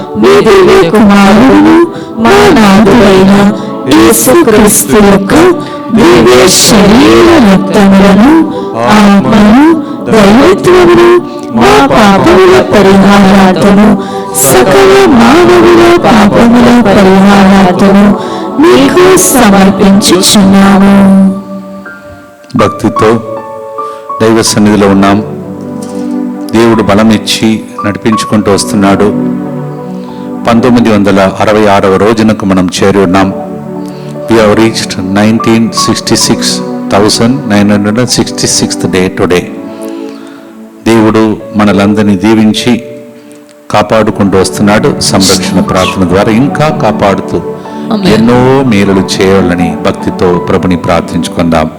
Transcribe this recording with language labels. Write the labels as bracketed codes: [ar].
[te] మీ దివ్య కుమారుడు మా నాథుడైన యేసుక్రీస్తు యొక్క దివ్య శరీర రక్తములను ఆత్మను దైవత్వమును మా పాపముల పరిహారార్థము సకల మానవుల పాపముల పరిహారార్థము మీకు సమర్పించుచున్నాము. భక్తితో దైవ సన్నిధిలో ఉన్నాం. దేవుడు బలం ఇచ్చి నడిపించుకుంటూ వస్తున్నాడు. 1966వ రోజునకు మనం చేరి ఉన్నాం. [en] We have reached 1966th day today. [te] దేవుడు మనలందరినీ దీవించి కాపాడుకుంటూ వస్తున్నాడు. సంరక్షణ ప్రార్థన ద్వారా ఇంకా కాపాడుతూ ఎన్నో మేలులు చేయాలని భక్తితో ప్రభుని ప్రార్థించుకుందాం.